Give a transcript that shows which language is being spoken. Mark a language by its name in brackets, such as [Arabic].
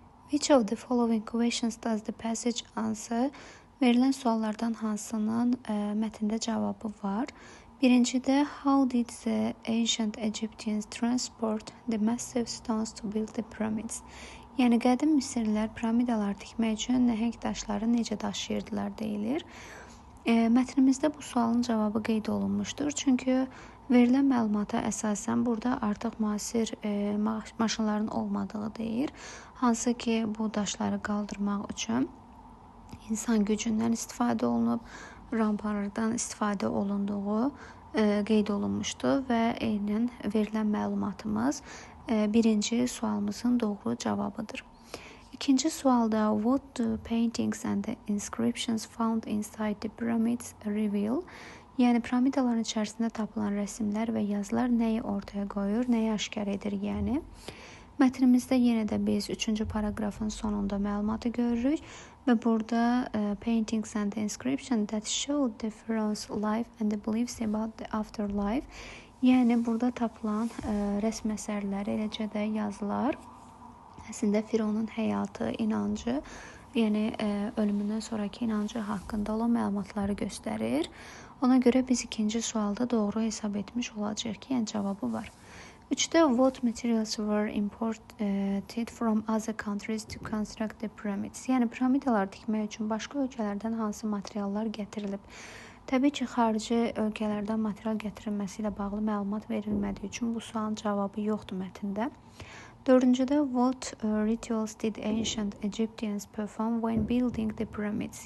[English] Which of the following questions does the passage answer? [Azerbaijani] Verilən suallardan hansının mətndə cavabı var? Birincidə, [English] how did the ancient Egyptians transport the massive stones to build the pyramids? [Azerbaijani] Yəni, qədim Misirlilər piramidalar tikmək üçün nəhəng daşları necə daşıyırdılar deyilir. Mətnimizdə bu sualın cavabı qeyd olunmuşdur. Çünki verilən məlumata əsasən burada artıq müasir maşınların olmadığı deyir. Hansı ki, bu daşları qaldırmaq üçün insan gücündən istifadə olunub, rampalardan istifadə olunduğu qeyd olunmuşdur və eynən verilən məlumatımız birinci sualımızın doğru cavabıdır. İkinci sualda [English] what do paintings and the inscriptions found inside the pyramids reveal? [Azerbaijani] Yəni piramidaların içərisində tapılan rəsmlər və yazılar nəyi ortaya qoyur, nəyi aşkar edir, yəni? Mətnimizdə yenə də biz 3-cü paragrafın sonunda məlumatı görürük və burada [English] paintings and the inscription that show the pharaoh's life and the beliefs about the afterlife. [Azerbaijani] Yəni burada tapılan rəsm əsərləri, eləcə də yazılar əslində Fironun həyatı, inancı, yəni ölümündən sonraki inancı haqqında olan məlumatları göstərir. Ona görə biz ikinci sualda doğru hesab etmiş olacağıq ki, yəni cavabı var. 3-də [English] what materials were imported from other countries to construct the pyramids? [Azerbaijani] Yəni piramidalar tikmək üçün başqa ölkələrdən hansı materiallar gətirilib? Təbii ki, xarici ölkələrdən material gətirilməsi ilə bağlı məlumat verilmədiyi üçün bu sualın cavabı yoxdur mətndə. 4-cüdə [English] what rituals did ancient Egyptians perform when building the pyramids?